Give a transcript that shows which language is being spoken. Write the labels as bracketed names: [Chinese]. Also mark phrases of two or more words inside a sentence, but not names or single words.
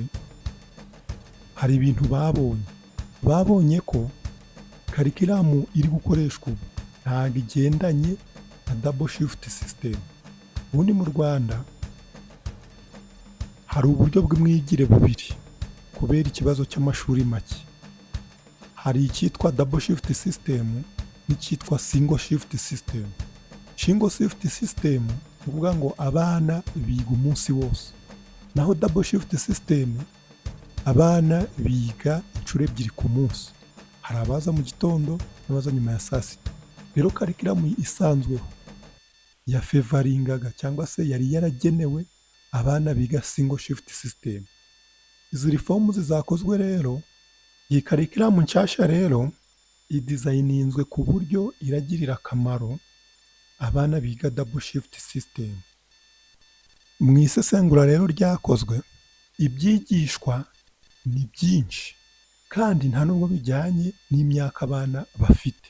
[Kinyarwanda] Hari ibintu babonye ko curriculum iri gukoreshwa ubu ntabwo igendanye na [English] double shift system. [Kinyarwanda] Ubundi mu Rwanda hari uburyo bw'imyigire bubiri kubera ikibazo cy'amashuri make. Hari icyitwa [English] double shift system [Kinyarwanda] n'icyitwa [English] single shift system. Single shift system [Kinyarwanda] ni ukuvuga ngo abana biga umunsi wose, naho [English] double shift system [Kinyarwanda] abana biga inshuro ebyiri ku munsi. Hari abaza mu gitondo n'abaza nyuma ya saa sita. Rero curriculum isanzweho yafevaringaga cyangwa se yari yaragenewe abana biga [English] single shift system. [Kinyarwanda] Izi reforms zakozwe rero, iyi curriculum nshyashya rero idizayininzwe ku buryo iragirira akamaro abana biga [English] double shift system. [Kinyarwanda] Mu isesengura rero ryakozwe, ibyigishwa ni byinshi kandi nta nubwo bijyanye n'imyaka abana bafite.